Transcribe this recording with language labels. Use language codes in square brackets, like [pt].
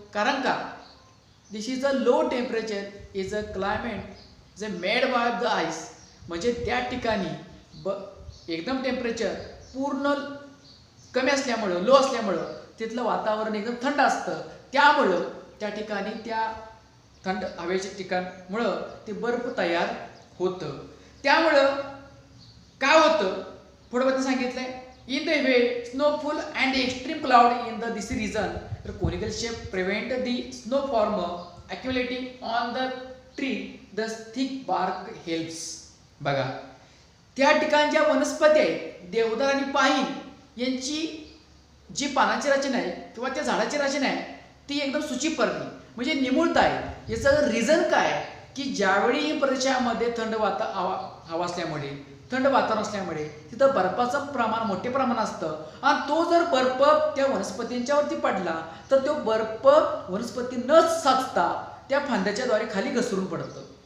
[mr] कारण का [en] this is a low temperature is a climate [mr] जे [en] Made by the ice. [mr] म्हणजे त्या ठिकाणी एकदम टेम्परेचर पूर्ण कमी असल्यामुळं लो असल्यामुळं तिथलं वातावरण एकदम थंड असतं. त्यामुळं त्या ठिकाणी त्या थंड हवेच्या ठिकाणामुळं ते बर्फ तयार होतं. त्यामुळं काय होतं पुढे सांगितलंय [en] In the way snowfall and extreme cloud in this region, the conical shape prevent the snow from accumulating on the tree. The thick bark helps. [mr] बघा त्या ठिकाणच्या वनस्पती आहेत देवदार आणि पाईन यांची जी पानाची रचना आहे किंवा त्या झाडाची रचना आहे ती एकदम सूचीपर्णी म्हणजे निमुळत आहे. याचं रिझन काय की ज्यावेळी प्रदेशामध्ये थंड हवा असल्यामुळे थंड वातावरण असल्यामुळे तिथं बर्फाचं प्रमाण मोठे प्रमाण असतं आणि तो जर बर्फ त्या वनस्पतींच्यावरती पडला तर तो बर्फ वनस्पती न साचता त्या फांद्याच्या द्वारे खाली घसरून पडतं.